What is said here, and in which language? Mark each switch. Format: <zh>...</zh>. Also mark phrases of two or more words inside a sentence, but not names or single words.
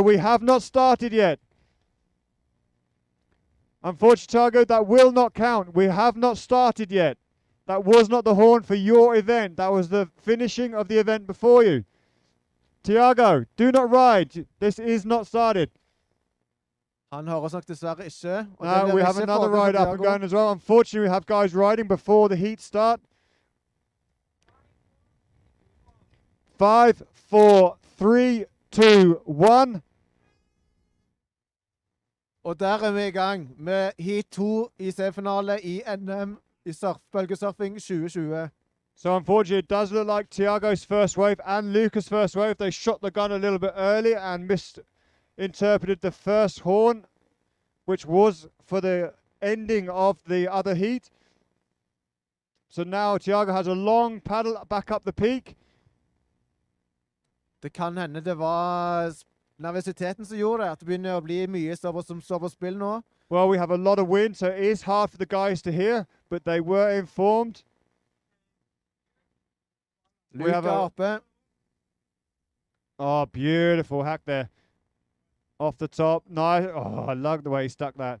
<en>We have not started yet. Unfortunately, Tiago, that will not count. We have not started yet. That was not the horn for your event. That was the finishing of the event before you. Tiago, do not ride. This is not started.</en> <no>Han hører oss nok dessverre ikke. Og det</no> <en>No,</en> <no>blir</no> <en>we have</en> <no>ikke</no> <en>another</en> <no>fordel for</no> <en>ride up and Tiago. going as well. Unfortunately, we have guys riding before the heat start. 5, 4, 3, 2, 1.</en> <no>Og der er vi i gang med Heat 2 i semifinale i NM i bølgesurfing 2020.</no> <en>So unfortunately, it does look like Tiago's first wave and Luca's first wave. They shot the gun a little bit early and misinterpreted the first horn, which was for the ending of the other heat. So now Tiago has a long paddle back up the peak.</en> <no>Det kan hende det var nervøsiteten som gjorde det, at det begynner å bli mye som står på spill nå.</no> <en>Well, we have a lot of wind, so it is hard for the guys to hear, but they were informed. We have Luka a-</en> <no>oppe.</no> <en>Oh, beautiful hack there. Off the top. Nice. Oh, I love the way he stuck that.</en>